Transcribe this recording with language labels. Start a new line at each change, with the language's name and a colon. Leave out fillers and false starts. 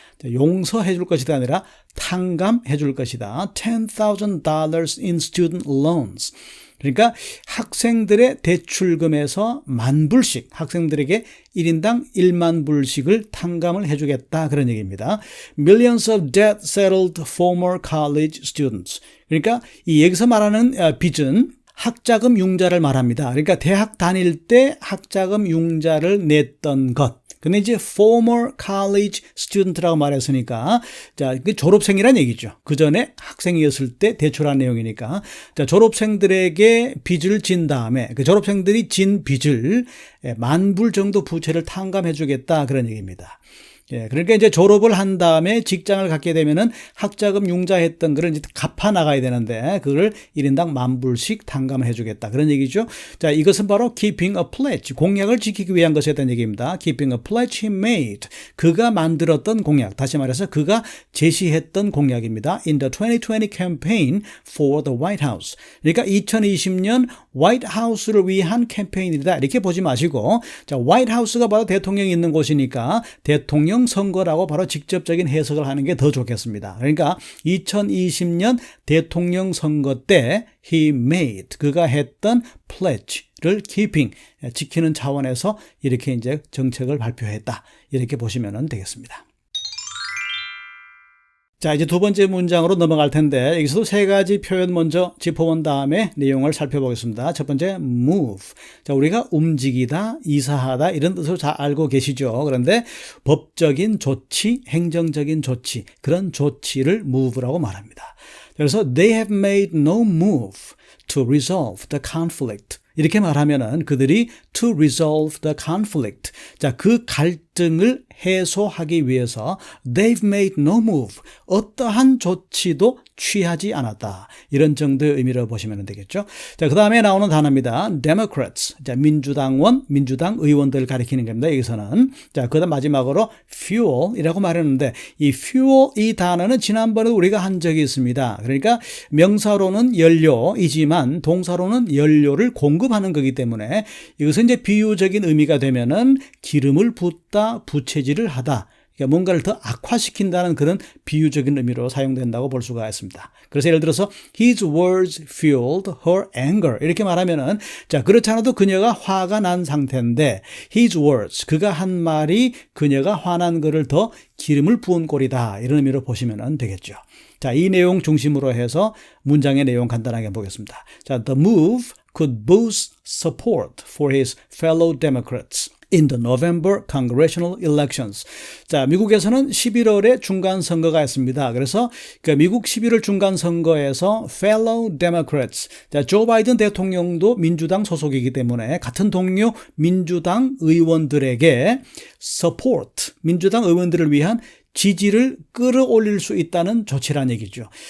Korean: 자, 용서해 줄 것이다 아니라 탕감해 줄 것이다.
English: $10,000 in student loans.
Korean: 그러니까 학생들의 대출금에서 10,000불씩 학생들에게 1인당 10,000불씩을 탕감을 해주겠다 그런 얘기입니다.
English: Millions of debt settled former college students.
Korean: 그러니까 이 여기서 말하는 빚은 학자금 융자를 말합니다. 그러니까 대학 다닐 때 학자금 융자를 냈던 것. 근데 이제 former college student라고 말했으니까, 자, 그 졸업생이란 얘기죠. 그 전에 학생이었을 때 대출한 내용이니까, 자, 졸업생들에게 빚을 진 다음에 그 졸업생들이 진 빚을 10,000불 정도 부채를 탕감해 주겠다 그런 얘기입니다. 예, 그러니까 이제 졸업을 한 다음에 직장을 갖게 되면은 학자금 융자했던 거를 이제 갚아 나가야 되는데 그걸 1인당 10,000불씩 탕감을 해주겠다 그런 얘기죠. 자, 이것은 바로
English: keeping a pledge,
Korean: 공약을 지키기 위한 것이었다는 얘기입니다.
English: keeping a pledge he made,
Korean: 그가 만들었던 공약, 다시 말해서 그가 제시했던 공약입니다.
English: in the 2020 campaign for the White House.
Korean: 그러니까 2020년 화이트 하우스를 위한 캠페인이다 이렇게 보지 마시고, 자, 화이트 하우스가 바로 대통령이 있는 곳이니까 대통령 선거라고 바로 직접적인 해석을 하는 게 더 좋겠습니다. 그러니까 2020년 대통령 선거 때
English: he made,
Korean: 그가 했던 pledge를 keeping, 지키는 차원에서 이렇게 이제 정책을 발표했다 이렇게 보시면 되겠습니다. 자, 이제 두 번째 문장으로 넘어갈 텐데 여기서도 세 가지 표현 먼저 짚어본 다음에 내용을 살펴보겠습니다. 첫 번째, move. 자, 우리가 움직이다, 이사하다 이런 뜻을 잘 알고 계시죠. 그런데 법적인 조치, 행정적인 조치, 그런 조치를 move라고 말합니다. 그래서
English: they have made no move to resolve the conflict.
Korean: 이렇게 말하면은 그들이
English: to resolve the conflict.
Korean: 자, 그 갈등을 해소하기 위해서
English: they've made no move.
Korean: 어떠한 조치도 취하지 않았다. 이런 정도의 의미로 보시면 되겠죠. 자, 그 다음에 나오는 단어입니다.
English: Democrats.
Korean: 자, 민주당 의원들을 가리키는 겁니다. 여기서는. 자, 그 다음 마지막으로 fuel이라고 말했는데 이 fuel, 이 단어는 지난번에 우리가 한 적이 있습니다. 그러니까 명사로는 연료이지만 동사로는 연료를 공급하는 거기 때문에 이것은 이제 비유적인 의미가 되면은 기름을 붓다, 부채질을 하다. 그러니까 뭔가를 더 악화시킨다는 그런 비유적인 의미로 사용된다고 볼 수가 있습니다. 그래서 예를 들어서
English: his words fueled her anger
Korean: 이렇게 말하면은, 자, 그렇지 않아도 그녀가 화가 난 상태인데 his words, 그가 한 말이 그녀가 화난 거를 더 기름을 부은 꼴이다 이런 의미로 보시면 되겠죠. 자, 이 내용 중심으로 해서 문장의 내용 간단하게 보겠습니다.
English: 자, the move could boost support for his fellow Democrats in the November congressional elections.
Korean: 자, 미국에서는 11월에 중간 선거가 있습니다. 그래서 그 미국 11월 중간 선거에서
English: fellow Democrats,
Korean: 자, 조 바이든 대통령도 민주당 소속이기 때문에 같은 동료 민주당 의원들에게 support, 민주당 의원들을 위한 지지를 끌어올릴 수 있다는 조치란 얘기죠.